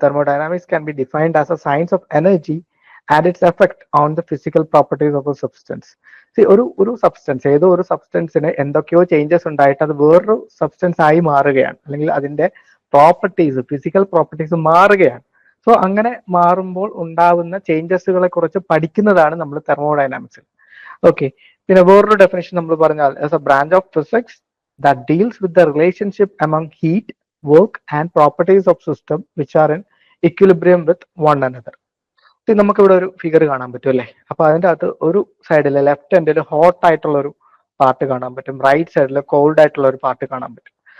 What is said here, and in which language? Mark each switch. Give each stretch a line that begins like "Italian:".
English: Thermodynamics can be defined as a science of energy and its effect on the physical properties of a substance.
Malayalam: ഒരു substance, ഏതോ ഒരു സബ്സ്റ്റൻസിന് എന്തൊക്കെയോ changes ഉണ്ടായിട്ട് അത് വേറൊരു സബ്സ്റ്റൻസ് ആയി മാറുകയാണ്, അല്ലെങ്കിൽ അതിന്റെ പ്രോപ്പർട്ടീസ്, ഫിസിക്കൽ പ്രോപ്പർട്ടീസ് മാറുകയാണ്. സോ അങ്ങനെ മാറുമ്പോൾ ഉണ്ടാവുന്ന ചേഞ്ചസുകളെ കുറിച്ച് പഠിക്കുന്നതാണ് നമ്മൾ തെർമോഡൈനാമിക്സ്. ഓക്കെ, പിന്നെ വേറൊരു ഡെഫിനേഷൻ നമ്മൾ പറഞ്ഞാൽ
English: As a branch of physics that deals with the relationship among heat, work and properties of system which are in equilibrium with one another.
Malayalam: നമുക്ക് ഇവിടെ ഒരു ഫിഗർ കാണാൻ പറ്റും, അല്ലേ? അപ്പൊ അതിൻ്റെ അകത്ത് ഒരു സൈഡിൽ ലെഫ്റ്റ് ഹാൻഡിൽ ഹോട്ട് ആയിട്ടുള്ള ഒരു പാർട്ട് കാണാൻ പറ്റും, റൈറ്റ് സൈഡിൽ കോൾഡ് ആയിട്ടുള്ള ഒരു പാർട്ട് കാണാൻ പറ്റും.